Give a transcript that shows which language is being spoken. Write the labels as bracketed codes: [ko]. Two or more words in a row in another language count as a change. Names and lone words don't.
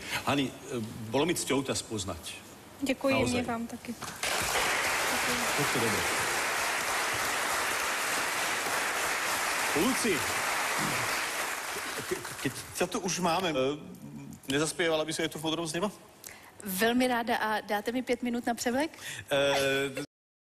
[sk] Hani, bolo mi cťou ťa spoznať. [cs] Děkuji, [sk] Naozaj. [cs] mě vám taky. [sk] Všetko dobré. Luci, keď ťa tu už máme, nezaspievala by si aj tu v Modrom z neba? [cs] Velmi ráda a dáte mi 5 minut na převlek?